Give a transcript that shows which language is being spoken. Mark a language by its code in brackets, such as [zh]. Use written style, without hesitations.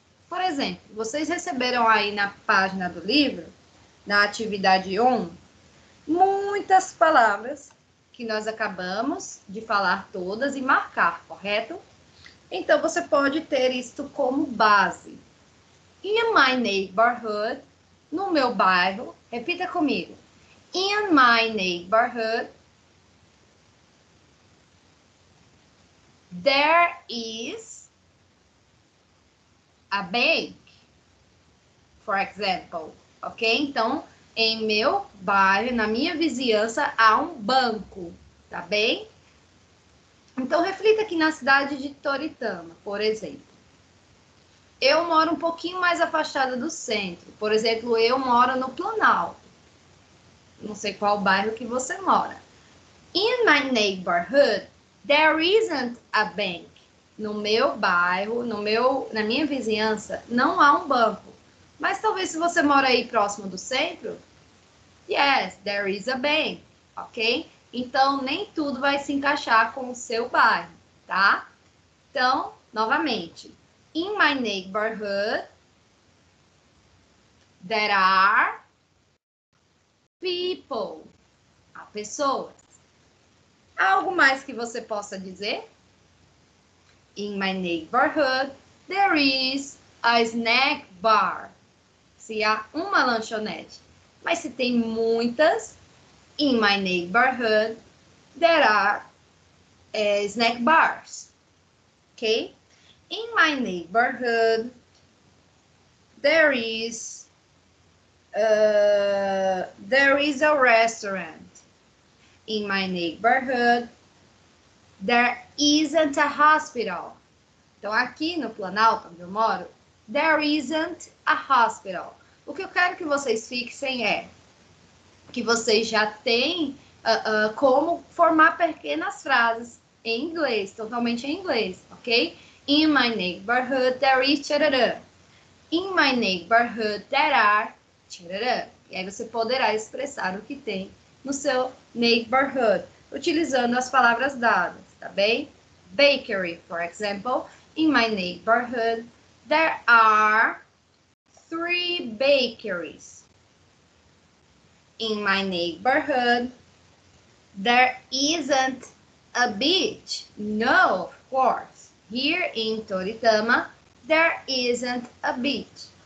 [pt] Por exemplo, vocês receberam aí na página do livro, na atividade 1, muitas palavras que nós acabamos de falar todas e marcar, correto? Então, você pode ter isto como base. [en] In my neighborhood, [pt] no meu bairro, repita comigo. [en] In my neighborhood, there is a bank, for example, ok? [pt] Então, em meu bairro, na minha vizinhança, há um banco, tá bem? Então, reflita aqui na cidade de Toritama, por exemplo. Eu moro um pouquinho mais afastada do centro. Por exemplo, eu moro no Planalto. Não sei qual bairro que você mora. [en] In my neighborhood, there isn't a bank. [pt] No meu bairro, na minha vizinhança, não há um banco. Mas talvez se você mora aí próximo do centro, [en] yes, there is a bank, ok? [pt] Então, nem tudo vai se encaixar com o seu bairro, tá? Então, novamente. [en] In my neighborhood, there are people. [pt] Há pessoas. Há algo mais que você possa dizer? [en] In my neighborhood, there is a snack bar. [pt] Se há uma lanchonete. Mas se tem muitas, [en] in my neighborhood, there are snack bars. Ok? In my neighborhood, there is a restaurant. In my neighborhood, there isn't a hospital. [pt] Então, aqui no Planalto, onde eu moro, [en] there isn't a hospital. [pt] O que eu quero que vocês fixem é que vocês já têm como formar pequenas frases em inglês, totalmente em inglês, ok? [en] In my neighborhood, there is tchararã. In my neighborhood, there are tchararã. [pt] E aí você poderá expressar o que tem no seu neighborhood, utilizando as palavras dadas, tá bem? [en] Bakery, for example. In my neighborhood, there are 3 bakeries. In my neighborhood, there isn't a beach. No, of course. Here in Toritama, there isn't a beach.